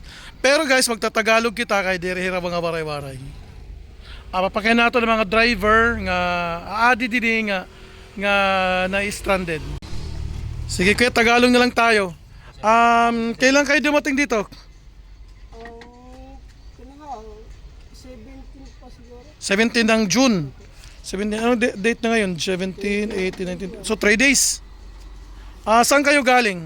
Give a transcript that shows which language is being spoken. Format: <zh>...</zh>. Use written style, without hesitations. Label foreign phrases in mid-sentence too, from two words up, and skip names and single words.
<war>Pero guys, magtatagalog kita kay diri hira mga waray-waray. Papakyan nato ng mga driver nga aadi didi nga na-stranded.</war> <tl>Sige kuya, Tagalog na lang tayo. Kailan kayo dumating dito? 17 pa siguro. 17 ng June. 17, ano date na ngayon? 17, 18, 19. So 3 days. Saan kayo galing?</tl>